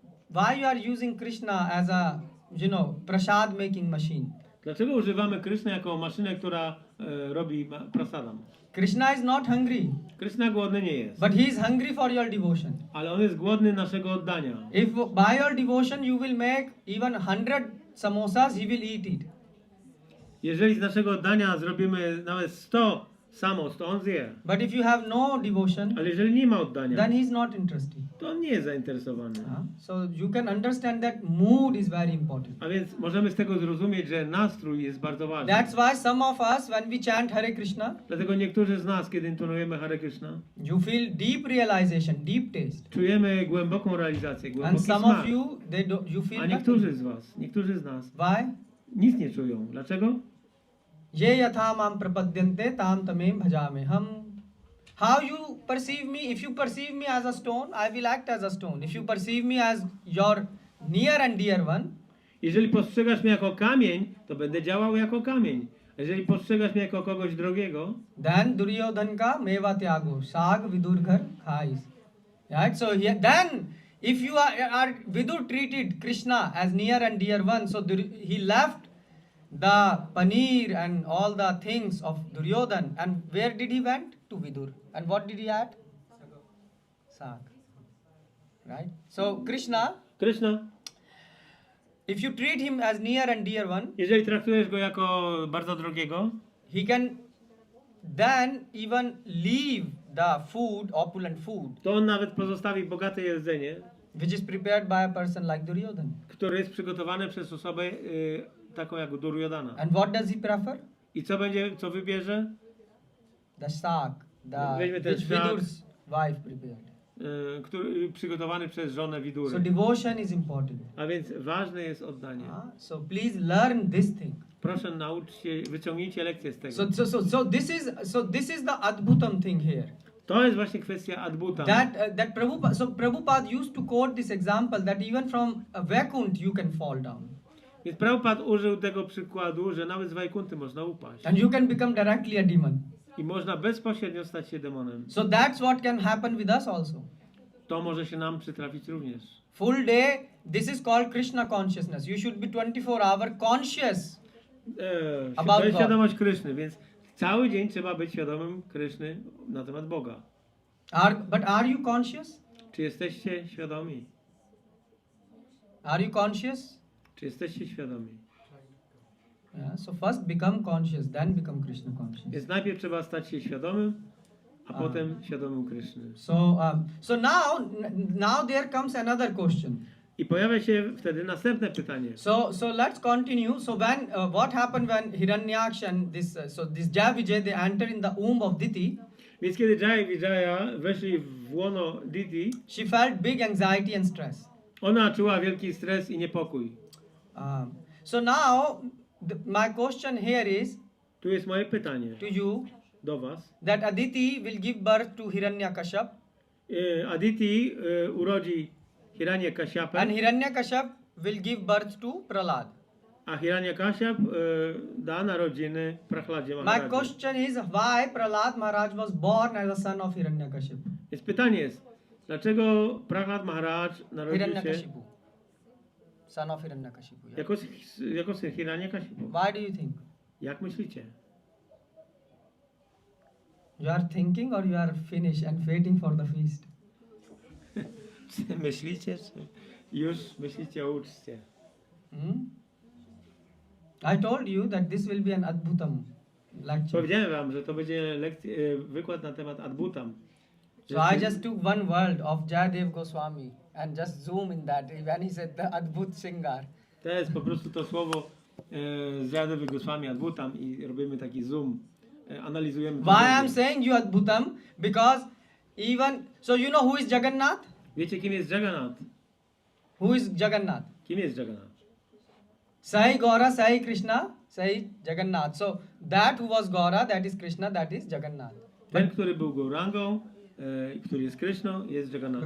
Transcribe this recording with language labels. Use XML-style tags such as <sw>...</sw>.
<en>Why you are using Krishna as a prasad making machine?</en> <pl>Dlaczego używamy Krysznę jako maszynę, która robi prasadam?</pl> <en>Krishna is not hungry,</en> <pl>Kryszna głodny nie jest,</pl> <en>but he is hungry for your devotion.</en> <pl>ale on jest głodny naszego oddania.</pl> <en>If by your devotion you will make even 100 samosas, he will eat it.</en> <pl>Jeżeli z naszego oddania zrobimy nawet 100 samost, to on zje.</pl> <en>But if you have no devotion,</en> <pl>Ale jeżeli nie ma oddania,</pl> <en>then he's not interested.</en> <pl>to on nie jest zainteresowany.</pl> <en>So you can understand that mood is very important.</en> <pl>A więc możemy z tego zrozumieć, że nastrój jest bardzo ważny.</pl> <en>That's why some of us, when we chant Hare Krishna,</en> <pl>Dlatego niektórzy z nas, kiedy intonujemy Hare Krishna,</pl> <en>you feel deep realization, deep taste.</en> <pl>czujemy głęboką realizację,</pl> <en>And</en> <pl>głęboki</pl> <en>some</en> <pl>smak.</pl> <en>of you, you</en> <pl>A</pl> <en>feel</en> <pl>niektórzy</pl> <en>nothing.</en> <pl>z was, niektórzy z nas</pl> <en>Why?</en> <pl>nic nie czują. Dlaczego?</pl> <sa>Ye yatha mam prapadyante tam tamem bhajame ham.</sa> <en>How you perceive me? If you perceive me as a stone, I will act as a stone. If you perceive me as your near and dear one,</en> <pl>Jeżeli postrzegasz mnie jako kamień, to będę działał jako kamień. A jeżeli postrzegasz mnie jako kogoś drogiego,</pl> <hi>then Duryodhan ka meva tyago, sag vidur ghar khais.</hi> <en>Right? So then, if you are Vidur treated Krishna as near and dear one, so he left the paneer and all the things of Duryodhan, and where did he went? To Vidur. And what did he add? Sag. Right? So Krishna, if you treat him as near and dear one,</en> <pl>jeżeli traktujesz go jako bardzo drogiego,</pl> <en>he can then even leave the food, opulent food,</en> <pl>to on nawet pozostawi bogate jedzenie,</pl> <en>which is prepared by a person like Duryodhan.</en> <pl>które jest przygotowane przez osobę taką jak Duryodhana.</pl> <en>And what does he prefer?</en> <pl>I co wybierze?</pl> <en>The sag,</en> <pl>Weźmy ten</pl> <en>which</en> <pl>szag.</pl> <en>Vidur's wife prepared.</en> <pl>Który przygotowany przez żonę Widury.</pl> <en>So devotion is important.</en> <pl>A więc ważne jest oddanie.</pl> <en>So please learn this thing.</en> <pl>Proszę nauczyć się, wyciągnijcie lekcję z tego.</pl> <en>So this is the Adbutam thing here.</en> <pl>To jest właśnie kwestia Adbuta.</pl> <en>That Prabhupada used to quote this example that even from a Vaikunt you can fall down.</en> <pl>Więc Prabhupada użył tego przykładu, że nawet z Wajkunty można upaść.</pl> <en>And you can become directly a demon.</en> <pl>I można bezpośrednio stać się demonem.</pl> <en>So that's what can happen with us also.</en> <pl>To może się nam przytrafić również.</pl> <en>Full day, this is called Krishna consciousness. You should be 24-hour conscious.</en> <pl>To jest świadomość Kryszny, więc cały dzień trzeba być świadomym Kryszny na temat Boga.</pl> <en>But are you conscious?</en> <pl>Czy jesteście świadomi?</pl> <en>Are you conscious?</en> <pl>Czy jesteście świadomi?</pl> <en>Yeah, so first become conscious, then become Krishna conscious.</en> <pl>Więc najpierw trzeba stać się świadomym, a potem świadomym Kryszny.</pl> <en>So now there comes another question.</en> <pl>I pojawia się wtedy następne pytanie.</pl> <en>So let's continue. So when what happened when Hiranyaksha and this Jaya Vijaya they enter in the womb of Diti?</en> <pl>Więc kiedy Jaya i Vijaya weszli w łono Diti,</pl> <en>She felt big anxiety and stress.</en> <pl>ona czuła wielki stres i niepokój.</pl> <en>So now my question here is</en> <pl>Tu jest moje pytanie</pl> <en>to you</en> <pl>do was.</pl> <en>that Aditi will give birth to Hiranyakashipu</en> <pl>Aditi urodzi Hiranyakashipę,</pl> <en>and Hiranyakashipu will give birth to Prahlada.</en> <pl>a Hiranyakaship da narodziny Prahladzie</pl> <en>My</en> <pl>Maharaji.</pl> <en>question is why Prahlad Maharaj was born as a son of Hiranyakashipu.</en> <pl>Więc pytanie jest, dlaczego Prahlad Maharaj narodził się</pl> <en>Hiranyakashipu. Son of Hiranyakashipu. Yeah.</en> <pl>jako syn Hiranyakashipu?</pl> <en>Why do you think?</en> <pl>Jak myślicie?</pl> <en>You are thinking or you are finished and waiting for the feast?</en> <pl>Myślicie, czy już myślicie o uczcie?</pl> <en>I told you that this will be an Adbutam lecture.</en> <pl>Powiedziałem wam, że to będzie wykład na temat Adbutam.</pl> <en>So I just took one word of Jayadev Goswami and just zoom in that when he said the Adbut Singar.</en> <pl>To jest po prostu to słowo z Jayadevy Goswami Adbutam i robimy taki zoom. Analizujemy.</pl> <en>Why I am saying you Adbutam? Because even, so you know who is Jagannath?</en> <pl>Wiecie, kim jest Jagannath?</pl> <en>Who is Jagannath?</en> <pl>Kim jest Jagannath?</pl> <en>Sai Gaura, Sai Krishna, Sai Jagannath. So that who was Gaura, that is Krishna, that is Jagannath.</en> <pl>Ten, który był Gaurangą i który jest Kryszną, jest Jagannath.</pl>